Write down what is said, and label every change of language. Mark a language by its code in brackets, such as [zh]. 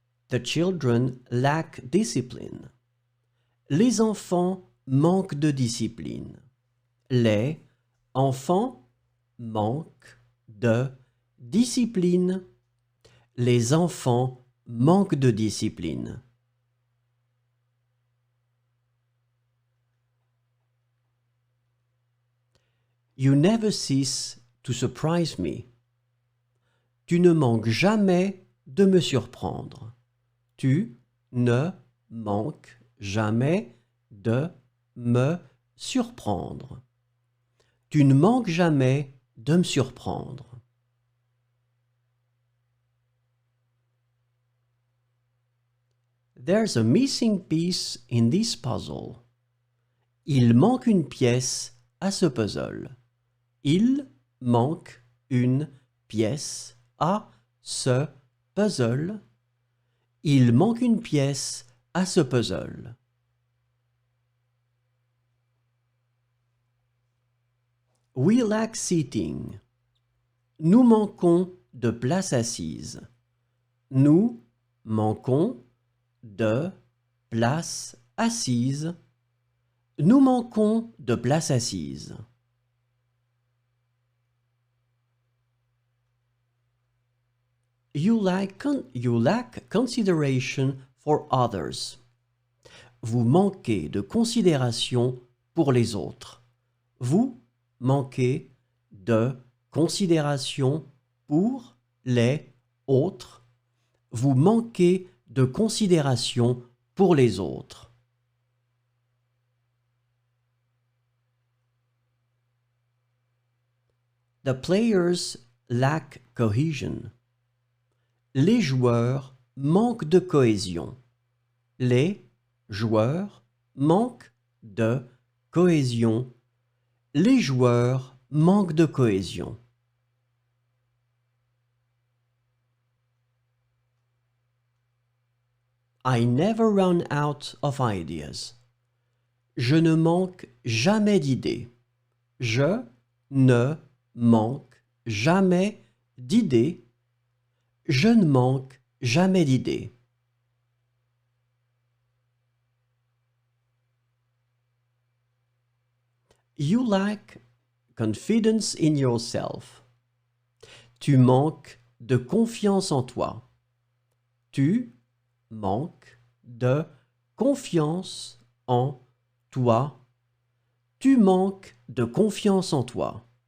[en] The children lack discipline. [fr] Les enfants manquent de discipline. Les enfants manquent de discipline. Les enfants manquent de discipline. [en] You never cease to surprise me. [fr] Tu ne manques jamais de me surprendre. Tu ne manques jamais de me surprendre. Tu ne manques jamais de me surprendre. [en] There's a missing piece in this puzzle. [fr] Il manque une pièce à ce puzzle. Il manque une pièce à ce puzzle. Il manque une pièce à ce puzzle. [en] We lack seating. [fr] Nous manquons de place assise. Nous manquons de place assise. Nous manquons de place assise. [en] You lack consideration for others. [fr] Vous manquez de considération pour les autres. Vous manquez de considération pour les autres. Vous manquez de considération pour les autres. [en] The players lack cohesion. [fr] Les joueurs manquent de cohésion. Les joueurs manquent de cohésion. Les joueurs manquent de cohésion. [en] I never run out of ideas. [fr] Je ne manque jamais d'idées. Je ne manque jamais d'idées. Je ne manque jamais d'idées. [en] You lack confidence in yourself. [fr] Tu manques de confiance en toi. Tu manques de confiance en toi. Tu manques de confiance en toi.